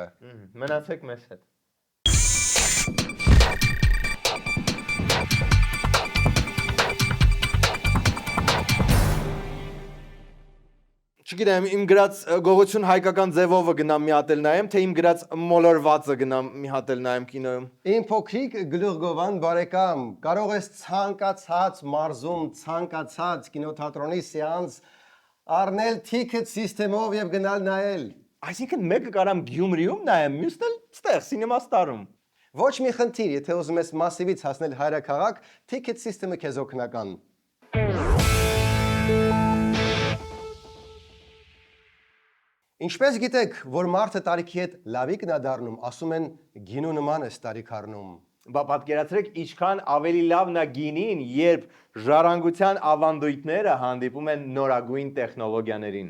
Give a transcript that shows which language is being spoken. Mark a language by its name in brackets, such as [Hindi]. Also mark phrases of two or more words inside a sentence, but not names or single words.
[Armenian] Մնացեք մեզ հետ։ Չգիտեմ, իմ գրած գողություն հայկական ձևով գնամ մի հատ էլ նայեմ, թե իմ գրած մոլորվածը գնամ մի հատ էլ նայեմ կինոյում։ Իմ փոքրիկ գլուխգովան բարեկամ, կարող ես ցանկացած մարզում, ցանկացած կինոթատրոնի սեանս առնել [English] ticket system- [Armenian] ով եւ գնալ նայել։ Այսինքն մեկը կարամ Գյումրիում նայեմ, մյուսն էլ ստեղ Cinema Star-ում։ Ոչ մի խնդիր, եթե ուզում ես մասիվից հասնել հայրաքաղաք, [English] ticket system- [Armenian] ը քեզ օգնական։ Ինչպես գիտեք, որ մարդը տարիքի հետ լավիկն է դառնում, ասում են գինու նման է տարիք առնում։ Բա պատկերացրեք ինչքան ավելի լավն է գինին, երբ ժառանգության ավանդույթները հանդիպում են նորագույն տեխնոլոգիաներին։